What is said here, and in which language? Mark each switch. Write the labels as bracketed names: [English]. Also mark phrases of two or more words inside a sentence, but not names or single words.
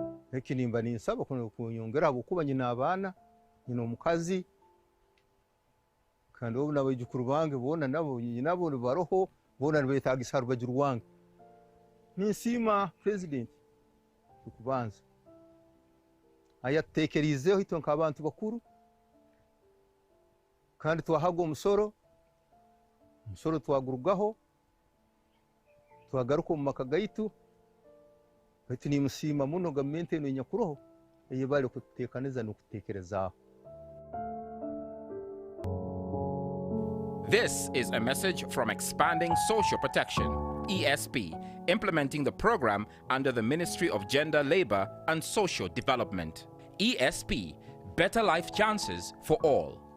[Nyoro] ekinimba ninsaba kunyongera habwokuba nyina abaana nyina omukazi kandi obu n'abaijukuru bange boona nabo baroho boona nibeetagisa ha rubaju rwange ninsiima president okubanza ayatuteekeriizeho itwe nk'abantu bakuru kandi twahaga omusoro twagurugaho twagaruka omu maka gaitu baitu nimusiima muno gavumenti eno enyakuroho eyebali okututeekaniza n'okuteekerezaaho. [English] This is a message from Expanding Social Protection, ESP, implementing the program under the Ministry of Gender, Labor and Social Development. ESP, better life chances for all.